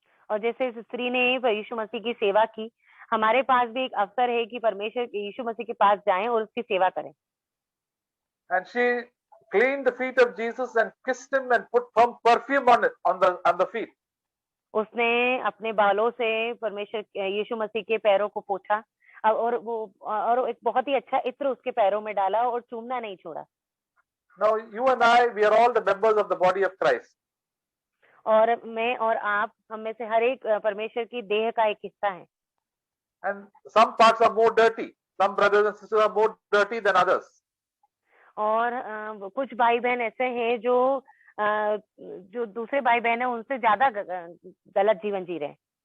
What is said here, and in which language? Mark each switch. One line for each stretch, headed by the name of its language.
Hindi: और जैसे इस स्त्री ने यीशु मसीह की सेवा की, हमारे पास भी एक अवसर है कि परमेश्वर यीशु मसीह के पास जाएं और उसकी सेवा करें।
English: And she cleaned the feet of Jesus and kissed Him and put perfume on the feet.
Hindi: उसने अपने बालों से परमेश्वर यीशु मसीह के पैरों को पोंछा और एक बहुत ही अच्छा इत्र उसके पैरों में डाला और चूमना नहीं छोड़ा।
English: Now you and I, we are all the members of the body of Christ.
Hindi: और मैं और आप, हम में से हर एक परमेश्वर की देह का एक हिस्सा है।
English: And some parts are more dirty. Some brothers and sisters are more dirty than others.
Hindi: और कुछ भाई बहन ऐसे हैं जो दूसरे भाई बहन है उनसे ज्यादा गलत जीवन जी रहे हैं।